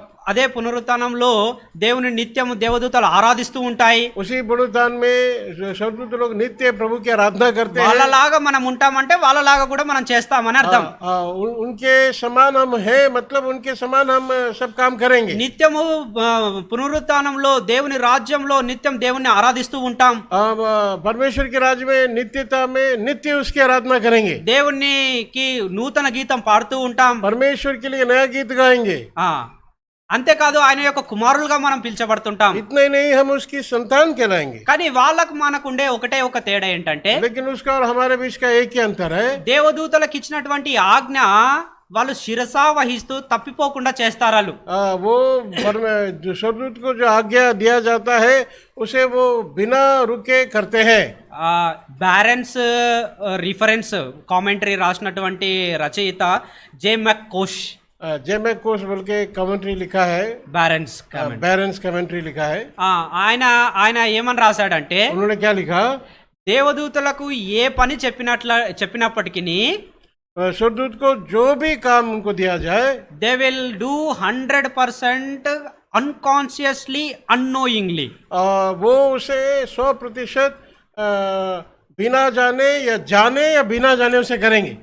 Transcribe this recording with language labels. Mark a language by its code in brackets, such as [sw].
[te] అదే పునరుత్థానంలో దేవుని నిత్యము దేవదూతలు ఆరాధిస్తూ ఉంటాయి. [hi] उसी पुनरुत्थान में स्वर्गदूत लोग नित्य प्रभु की आराधना करते हैं। [te] వాళ్ళలాగా మనం ఉంటామంటే వాళ్ళలాగా కూడా మనం చేస్తామని అర్థం. [hi] उनके समान हम हैं, मतलब उनके समान हम सब काम करेंगे। [te] నిత్యము పునరుత్థానంలో దేవుని రాజ్యంలో నిత్యం దేవుని ఆరాధిస్తూ ఉంటాం. [hi] परमेश्वर के राज्य में नित्यता में नित्य उसकी आराधना करेंगे। [te] దేవునికి నూతన గీతం పాడుతూ ఉంటాం. [hi] परमेश्वर के लिए नया गीत गाएंगे। [te] అంతేకాదు ఆయన యొక్క కుమారులుగా మనం పిలిచబడుతుంటాం. [hi] इतना ही नहीं, हम उसकी संतान कहलाएंगे। [te] కానీ వాళ్ళకు మనకుండే ఒకటే ఒక తేడా ఏంటంటే, [hi] लेकिन उसका और हमारे बीच का एक ही अंतर है। [te] దేవదూతలకు ఇచ్చినటువంటి ఆజ్ఞ వాళ్ళు శిరసా వహిస్తూ తప్పిపోకుండా చేస్తారు. [hi] वो स्वर्गदूत को जो आज्ञा दिया जाता है उसे वो बिना रुके करते हैं। [te] బ్యారెన్స్ రిఫరెన్స్ కామెంటరీ రాసినటువంటి రచయిత జే మెక్కోష్, [hi] जेमेकोस बोल के कमेंट्री लिखा है। बैरेंस कमेंट्री लिखा है। [te] ఆయన ఏమని రాశాడంటే, [hi] उन्होंने क्या लिखा? [te] దేవదూతలకు ఏ పని చెప్పినప్పటికీ [hi] स्वर्गदूत को जो भी काम उनको दिया जाए, [en] they will do 100% unconsciously unknowingly, [hi] वो उसे 100% बिना जाने या बिना जाने उसे करेंगे।